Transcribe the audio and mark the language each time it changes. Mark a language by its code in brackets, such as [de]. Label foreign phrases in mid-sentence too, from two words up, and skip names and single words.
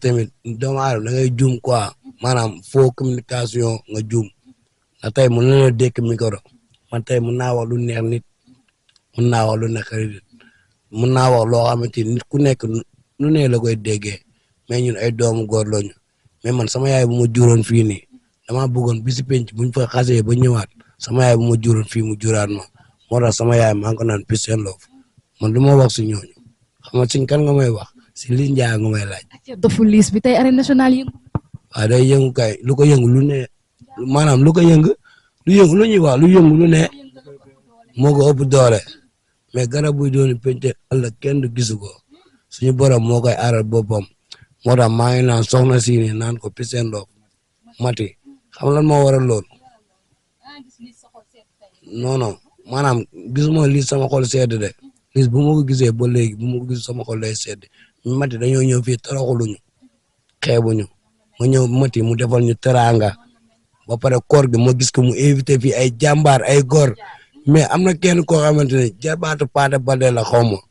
[wo] tamit doomu aadama da ngay juum quoi maanaam [fr] faux communication [wo] nga juum na tey mën na la dékk micro man tey mën naa wax lu neex nit mën naa wax lu naqari nit mën naa wax loo xamante nit ku nekk nu ne la koy déggee mais ñun ay doomu góor lañu mais man sama yaay bu ma juróon fii nii dama bëggoon bisi penc buñ fa xasee ba ñëwaat sama yaay bu ma juróon fii mu juraat ma moo tax sama yaay maa ngi ko naan [en] peace and love [wo] man du ma wax si ñooñu xam nga si kan nga may wax si li njaa nga may laaj. Dofu Liss bi tey [fr] arène nationale [wo] yëngu. waaw day yëngu kay lu ko yëngu lu ne maanaam lu ko yëngu lu yëngu lu ñuy wax lu yëngu lu ne moo ko ëpp doole mais garab buy doon pente ëllëg kenn du gisu ko suñu borom moo koy aaral boppam moo tax maa ngi naan soxna si ni naan ko [en] peace and love [wo] mati xam lan moo waral loolu non maanaam gisuma lii sama xol sedd de lii bu ma ko gisee ba léegi bu ma ko gis sama xol lay sedd mati dañoo ñëw fii toroxuluñu xeebuñu ma ñëw mati mu defal ñu teraanga ba pare koor gi ma gis ko mu invité fii ay jàmbaar ay góor mais am na kenn koo xamante ne jarbaatu Paate Balde la xaw ma.